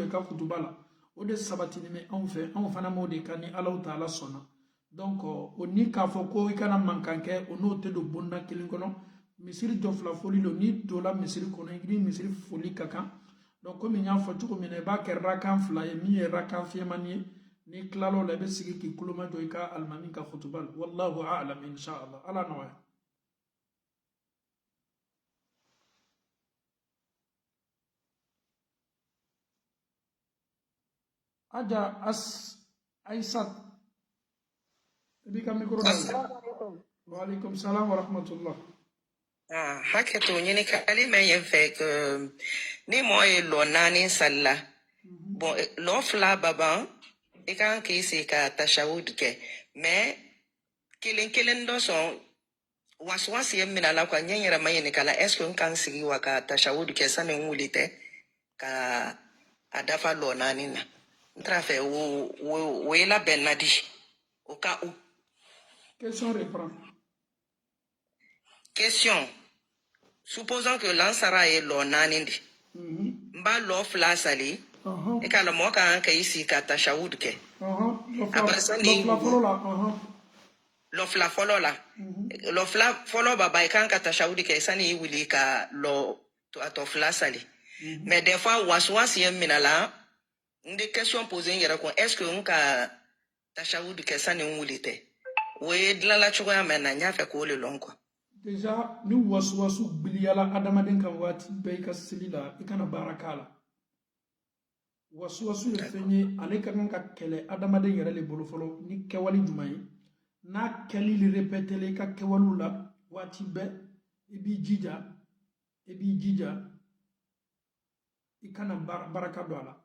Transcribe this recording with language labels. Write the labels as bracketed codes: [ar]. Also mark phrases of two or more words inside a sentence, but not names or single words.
[bm] i ka kutuba la o de sabatini mɛ anw fɛ anw fana m'o de kan ni Alahu Taala sɔnna donc o ni k'a fɔ ko i kana mankan kɛ o n'o tɛ don bonda kelen kɔnɔ misiri jɔ fila foli lo n'i donna misiri kɔnɔ i ni misiri foli ka kan donc komi n y'a fɔ cogo min na i b'a kɛ rakan fila ye min ye rakan fiɲɛmani ye n'i tilal'o la i bɛ sigi k'i tulo majɔ i ka alimami ka khutuba la [ar] wallahu a'lam inshallah [bm] ala nɔgɔya. Aja Aisat bi ka micro da [ar] wa alaikum salam wa rahmatullah [bm] Haketo ɲininkali mɛn ye fɛ ni mɔgɔ ye lɔ 4 sali la bon lɔ 2 baban i kan k'i sigi ka tashahud kɛ mais kelen dɔ sɔn waswasi ye minɛ la quoi ɲɛ yɛrɛ ma ɲininka la [fr] est ce que [bm] n kan sigi wa ka tashahud kɛ sani n wuli tɛ ka a dafa lɔ 4 na n t'a fɛ o ye labɛn na di [fr] au cas où. Question reprend. Question. Supposons que l'ansara est [bm] lɔ 4 di. N b'a lɔ 2 sali. E ka la mɔgɔ kan ka i sigi ka tashahud kɛ. [fr] Après ça [bm] ni lɔ 2 fɔlɔ la. Lɔ 2 fɔlɔ baba i kan ka tashahud kɛ sani i wuli ka lɔ a tɔ 2 sali. [fr] Mais des fois [bm] waswasi ye minɛ la n de [fr] question poser [bm] n yɛrɛ kun [fr] est ce que [bm] n ka tashahud kɛ sani n wuli tɛ. O ye dilala cogoya mɛn na n y'a fɛ k'o le lɔn quoi. Déjà ni waswasu biliyala adamaden kan waati bɛɛ i ka seli la i kana baara k'a la. Waswasu ye fɛn ye ale ka kan ka kɛlɛ adamaden yɛrɛ le bolo fɔlɔ ni kɛwale ɲuman ye n'a kɛli le répétela i ka kɛwalew la waati bɛɛ i b'i jija i kana baraka don a la.